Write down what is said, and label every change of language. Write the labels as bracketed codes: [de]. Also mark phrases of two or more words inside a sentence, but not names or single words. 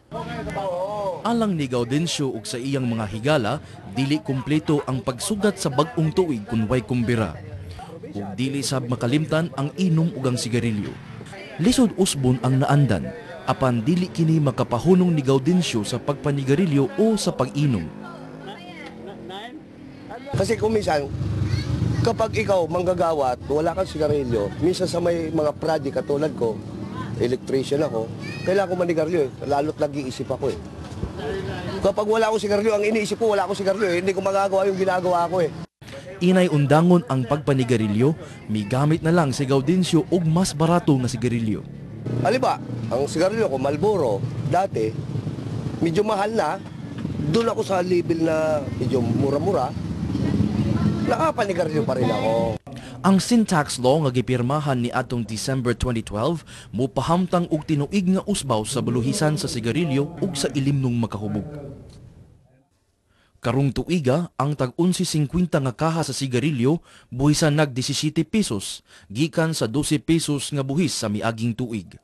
[ceb] Alang ni Gaudensio ug sa iyang mga higala, dili kumpleto ang pagsugat sa bag-ong tuig kun way kumbira. Ug dili sab makalimtan ang inom ug ang sigarilyo. Lisod usbon ang naandan, apan dili kini makapahunong ni Gaudensio sa pagpanigarilyo o sa pag-inom. [tl] Kasi kung minsan, kapag ikaw manggagawa at wala kang sigarilyo, minsan sa may mga project katulad ko, electrician ako, kailangan ko manigarilyo lalo't nag-iisip ako eh. Kapag wala akong sigarilyo, ang iniisip ko wala akong sigarilyo, hindi ko magagawa yung ginagawa ko eh. [ceb] Inay undangon ang pagpanigarilyo, migamit na lang si Gaudensio og mas barato nga sigarilyo. [tl] Aliba, ang sigarilyo ko, Marlboro, dati, medyo mahal na, doon ako sa level na medyo mura-mura, nakapanigarilyo pa rin ako. [ceb] Ang [en] sin tax law [ceb] nga gipirmahan ni atong December 2012, mupahamtang og tinuig nga usbaw sa buluhisan sa sigarilyo ug sa ilimnong makahubog. Karong tuiga, ang tag 11.50 nga kaha sa sigarilyo buhisan nag 17 pesos, gikan sa 12 pesos nga buhis sa miaging tuig.